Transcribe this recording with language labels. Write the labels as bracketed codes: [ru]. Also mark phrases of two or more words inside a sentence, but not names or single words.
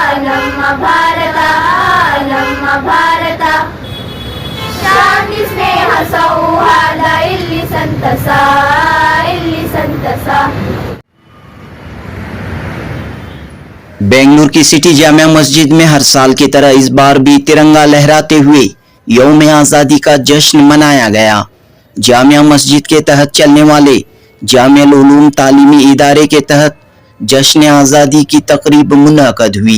[kn] ನಮ್ಮ ಭಾರತ ನಮ್ಮ ಭಾರತ ಶಾಂತಿ ಸ್ನೇಹ ಸೌಹಾರ್ದ ಇಲ್ಲಿ ಸಂತಸ ಇಲ್ಲಿ ಸಂತಸ [ur] بنگلورو کی سٹی جامعہ مسجد میں ہر سال کی طرح اس بار بھی ترنگا لہراتے ہوئے یوم آزادی کا جشن منایا گیا. جامعہ مسجد کے تحت چلنے والے جامعہ علوم تعلیمی ادارے کے تحت جشن آزادی کی تقریب منعقد ہوئی.